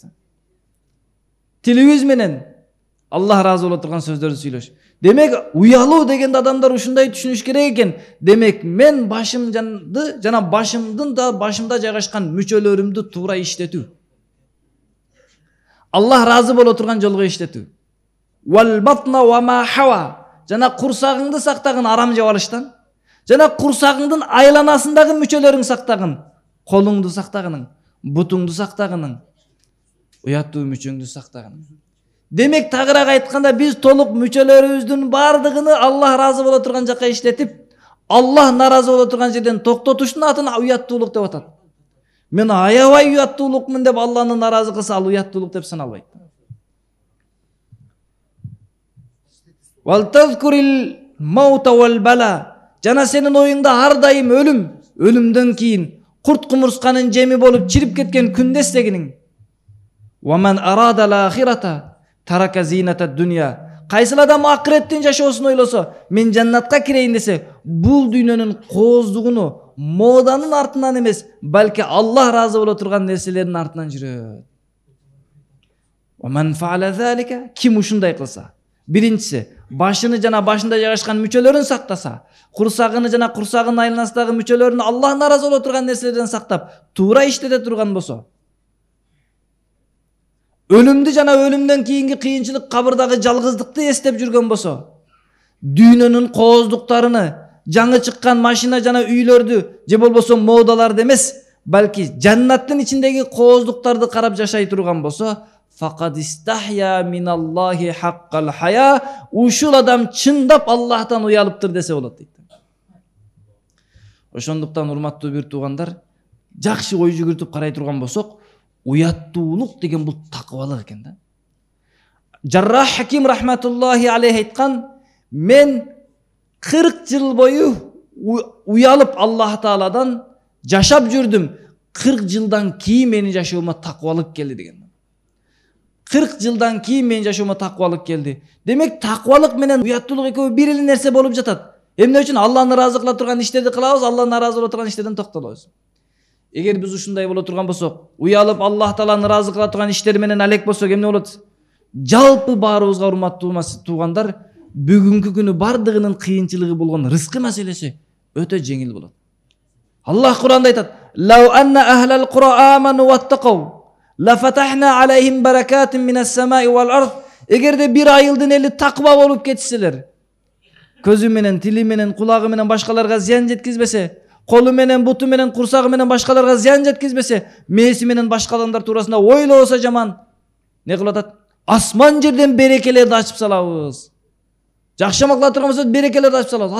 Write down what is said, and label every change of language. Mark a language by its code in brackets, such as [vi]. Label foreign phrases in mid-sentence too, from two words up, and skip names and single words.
[ky] Тилибиз менен Аллах разы боло турган сөздөрдү сүйлөш. Демек, уялуу дегенде адамдар ушундай түшүнүш керек экен. Демек, мен башымды жана башымда жайгашкан мүчөлөрүмдү туура иштетүү. Аллах разы боло турган жолго иштетүү. [ar] والبطن وما حوى. [ky] Жана курсагыңды сактагын арам жеп алыштан. Жана курсагыңдын айланасындагы мүчөлөрүң сактагын. Колуңду сактагының, бутуңду сактагының, уяттуу мүчөңдү сактагының. Демек, тагыраак айтканда биз толук мүчөлөрүбүздүн бардыгын Аллах разы боло турган жакка иштетип, Аллах наразы боло турган жерден токтотуштун атын уяттуулук деп атат. Мен аябай уяттуулукмун деп Аллахны наразы кылса, ал уяттуулук деп саналбайт. [ar] ولتذكر الموت والبلى. [ky] Жана сенин оюңда ар дайым өлүм, өлүмдөн кийин курт кумурсканын жеми болуп чирип кеткен күндө эстегиниң. [ar] ومن أراد الآخرة ترك زينة الدنيا. [ky] Кайсыл адам акыреттин жашоосун ойлосо, мен жаннатка кирейин десе, бул дүйнөнүн кооздугуну моданын артынан эмес, балки Аллах разы боло турган нерселердин артынан жүрөт. [ar] ومن فعل ذلك, [ky] ким ушундай кылса, биринчиси башыны жана башында жайгашкан мүчөлөрүн сактаса, курсагыны жана курсагынын айланасындагы мүчөлөрүн Аллах наразы боло турган нерселерден сактап, туура иштете турган болсо, өлүмдү жана өлүмдөн кийинки кыйынчылык кабырдагы жалгыздыкты эстеп жүргөн болсо, дүйнөнүн кооздуктарыны, жаңы чыккан машина жана үйлөрдү же болбосо модаларды эмес, балки жаннаттын ичиндеги кооздуктарды карап жашай турган болсо, [ar] فقد استحيا من الله حق الحياء, [ky] ушул адам чындап Аллахтан уялыптыр десе болот дейт. Ошондуктан урматтуу бир туугандар, жакшы ой жүгүртүп карай турган болсок, уяттуулук деген бул такыбалык экен да. Жаррах Хаким [ar] رحمة الله عليه [ky] айткан, мен 40 жыл бою уялып Аллах Тааладан жашап жүрдүм. 40 жылдан кийин менин жашоома такыбалык келди деген. 40 жылдан кийин менин жашоомо такыбалык келди. Демек такыбалык менен уяттуулук экөө бир эле нерсе болуп жатат. Эмне үчүн Алланы ыраазы кыла турган иштерди кылабыз, Алланы наразы боло турган иштерден токтолобуз. Эгер биз ушундай боло турган болсок, уялып Аллах Тааланы ыраазы кыла турган иштер менен алек болсок эмне болот? Жалпы баарыбызга урматтуу туугандар, бүгүнкү күнү бардыгынын кыйынчылыгы болгон рызкы маселеси өтө жеңил болот. Аллах Кур'анда айтат: [ar] "لو أن أهل القرى آمنوا واتقوا لفتحنا عليهم بركات من السماء والأرض." [ky] Эгерде бир айылдын эли такыба болуп кетишселер, көзү менен, тили менен, кулагы менен башкаларга зыян жеткизбесе, колу менен, буту менен, курсагы менен башкаларга зыян жеткизбесе, мээси менен башка адамдар туурасында ойлобосо жаман, не кылып атат? Асман жерден берекелерди ачып салабыз. Жакшы кыла турган болсо берекелерди ачып салабыз.